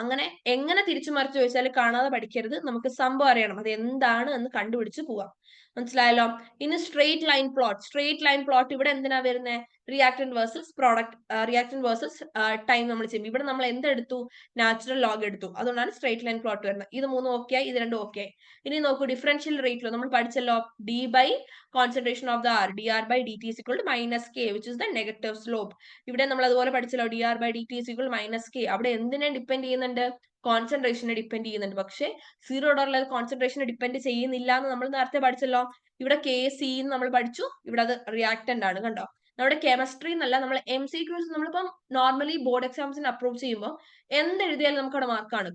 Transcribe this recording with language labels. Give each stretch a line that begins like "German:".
Malayalam: അങ്ങനെ എങ്ങനെ തിരിച്ചു മറിച്ച് ചോദിച്ചാൽ കാണാതെ പഠിക്കരുത്. നമുക്ക് സംഭവം അറിയണം, അത് എന്താണ് എന്ന് കണ്ടുപിടിച്ച് പോവാം. മനസ്സിലായല്ലോ? ഇനി സ്ട്രെയിറ്റ് ലൈൻ പ്ലോട്ട് ഇവിടെ എന്തിനാ വരുന്നത്? Reactant versus product, reactant versus time നമ്മൾ ചെയ്യും. ഇവിടെ നമ്മൾ എന്തെടുത്തു? നാച്ചുറൽ ലോഗ് എടുത്തു. അതുകൊണ്ടാണ് സ്ട്രെയിറ്റ് ലൈൻ പ്ലോട്ട് വരുന്നത്. ഇത് മൂന്നും ഓക്കെ ആയി, ഇത് രണ്ടും ഓക്കെ ആയി. ഇനി നോക്കൂ, ഡിഫറൻഷ്യൽ റേറ്റ് ലോ നമ്മൾ പഠിച്ചല്ലോ.
English: d by concentration of the r, dr/dt is equal to -K, which is the negative slope.
Malayalam: ഇവിടെ നമ്മൾ അതുപോലെ പഠിച്ചല്ലോ,
English: dr/dt is equal to -K.
Malayalam: അവിടെ എന്തിനെ ഡിപ്പെൻഡ് ചെയ്യുന്നുണ്ട്? കോൺസെൻട്രേഷനെ ഡിപ്പെൻഡ് ചെയ്യുന്നുണ്ട്. പക്ഷെ സീറോ ഓർഡറിൽ അത് കോൺസെൻട്രേഷനെ ഡിപ്പെൻഡ് ചെയ്യുന്നില്ല എന്ന് നമ്മൾ നേരത്തെ പഠിച്ചല്ലോ. ഇവിടെ KC എന്ന് നമ്മൾ പഠിച്ചു. ഇവിടെ അത് റിയാക്ടന്റ് ആണ്. കണ്ടോ? നമ്മുടെ കെമിസ്ട്രി എന്നല്ല, നമ്മൾ MCQs നമ്മളിപ്പം നോർമലി ബോർഡ് എക്സാംസിന് അപ്രൂവ് ചെയ്യുമ്പോൾ എന്തെഴുതിയാലും നമുക്ക് അവിടെ മാർക്കാണ്.